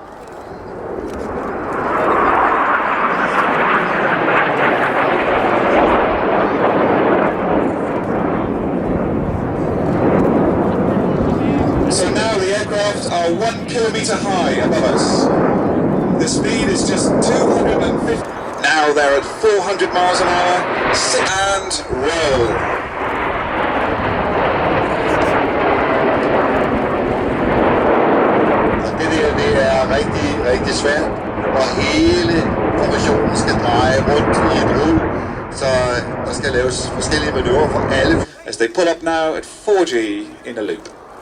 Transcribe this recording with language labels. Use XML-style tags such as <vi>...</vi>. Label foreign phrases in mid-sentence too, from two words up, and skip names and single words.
<en>So now the aircraft are 1 kilometre high above us. The speed is just 250. Now they're at 400 miles an hour. Sit and roll.</en> <da>Det er rigtig svært, og hele formationen skal dreje rundt i et hjul, så der skal laves forskellige manøvrer for alle.</da> <en>As they pull up now at 4G in a loop.</en>